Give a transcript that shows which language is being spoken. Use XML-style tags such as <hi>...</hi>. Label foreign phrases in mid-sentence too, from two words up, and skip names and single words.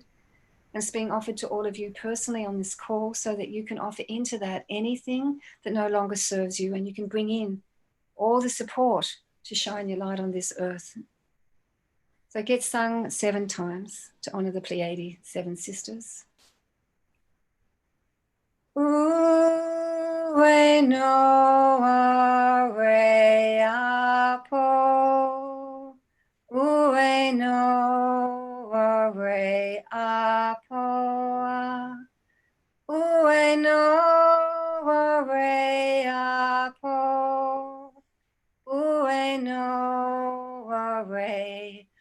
<en>And it's being offered to all of you personally on this call, so that you can offer into that anything that no longer serves you, and you can bring in all the support to shine your light on this earth. So it gets sung 7 times to honor the Pleiades, 7 sisters. Ue Noa Re Apo, Ue Noa Re Apo, Ue Noa Re Apo, Ue Noa Re</en>